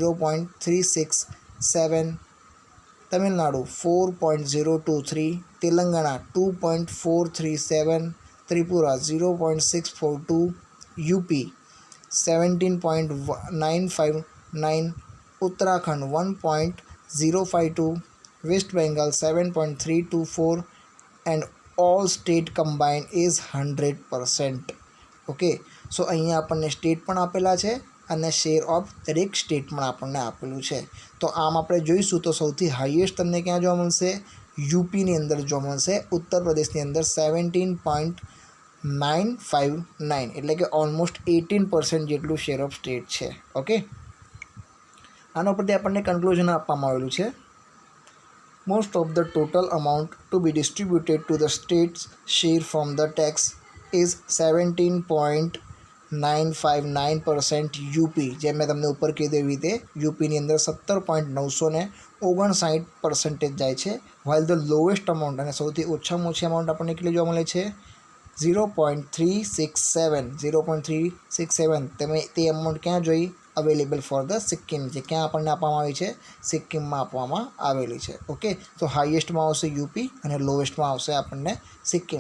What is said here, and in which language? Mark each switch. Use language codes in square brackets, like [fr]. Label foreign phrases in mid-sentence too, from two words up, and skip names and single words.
[hi] 0.367, तमिलनाडु 4.023, तेलंगाना 2.437, त्रिपुरा 0.642, यूपी 17.959, उत्तराखंड 1.052, [en] West Bengal 7.324, and all state combined is 100%. okay, so [gu] અહીંયા આપણને સ્ટેટ પણ આપેલા છે અને [en] share of [gu] દરેક સ્ટેટમાં આપણને આપેલું છે. તો આમ આપણે જોઈશું તો સૌથી હાઈએસ્ટ તમને ક્યાં જોવા મળશે? યુપીની અંદર જોવા મળશે. ઉત્તર પ્રદેશની અંદર 17.959, એટલે કે ઓલમોસ્ટ 18% જેટલું [en] share of state [gu] છે. ઓકે, આના પરથી આપણને કન્ક્લુઝન આપવામાં આવેલું છે. [en] Most of the total amount to be distributed to the states share from the tax is 17.959% યુપી. [gu] જેમ મેં તમને ઉપર કીધું એવી રીતે યુપીની અંદર 17.959% જાય છે. [en] while the lowest amount [gu] અને સૌથી ઓછામાં ઓછી અમાઉન્ટ આપણને કેટલી જોવા મળે છે? 0.367. તમે તે અમાઉન્ટ ક્યાં જોઈ? [en] available for the Sikkim, [gu] જે ક્યાં આપણને આપવામાં આવી છે? સિક્કિમમાં આપવામાં આવેલી છે. ઓકે, તો હાઈએસ્ટમાં આવશે યુપી અને લોએસ્ટમાં આવશે આપણને સિક્કિમ.